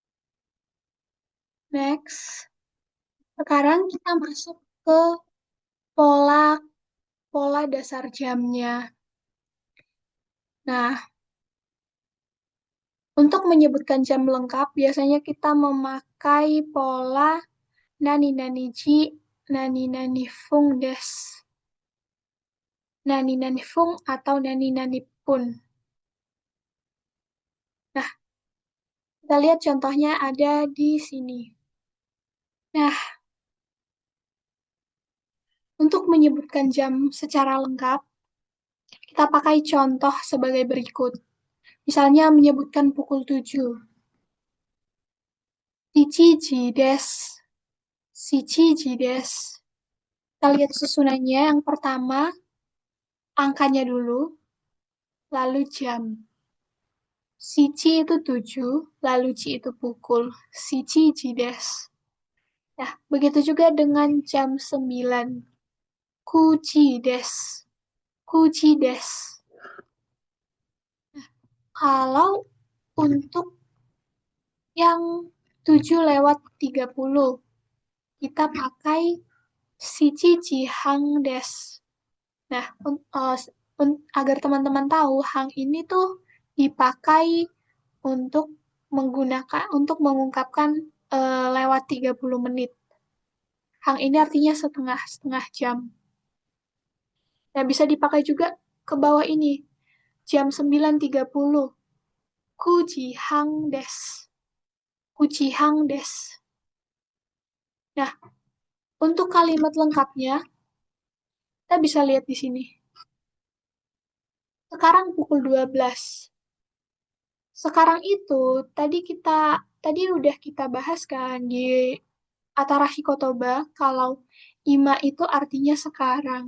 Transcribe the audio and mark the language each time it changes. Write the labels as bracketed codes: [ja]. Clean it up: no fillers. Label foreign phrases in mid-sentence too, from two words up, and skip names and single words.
[id] Next, sekarang kita masuk ke pola dasar jamnya. Nah, untuk menyebutkan jam lengkap, biasanya kita memakai pola [ja] なになにじ、なになにふんです、なになにふん [id] atau [ja] なになにぷん. [id] Nah, kita lihat contohnya ada di sini. Nah, untuk menyebutkan jam secara lengkap, kita pakai contoh sebagai berikut. Misalnya menyebutkan pukul 7. [ja] しちじです。しちじです. [id] Kita lihat susunannya. Yang pertama, angkanya dulu, lalu jam. Shichi itu 7, lalu ji itu pukul. [ja] しちじです. [id] Nah, begitu juga dengan jam 9. [ja] くじです。くじです. [id] Kalau untuk yang 7:30, kita pakai [ja] しちじはんです. [id] Nah, agar teman-teman tahu, hang ini tuh dipakai untuk untuk mengungkapkan lewat 30 menit. Hang ini artinya setengah jam. Nah, bisa dipakai juga ke bawah ini. Jam 9:30. [ja] くじはんです. くじはんです. [id] Nah, untuk kalimat lengkapnya, kita bisa lihat di sini. Sekarang pukul 12. Sekarang itu tadi udah kita bahas kan di Atarashi Kotoba kalau ima itu artinya sekarang.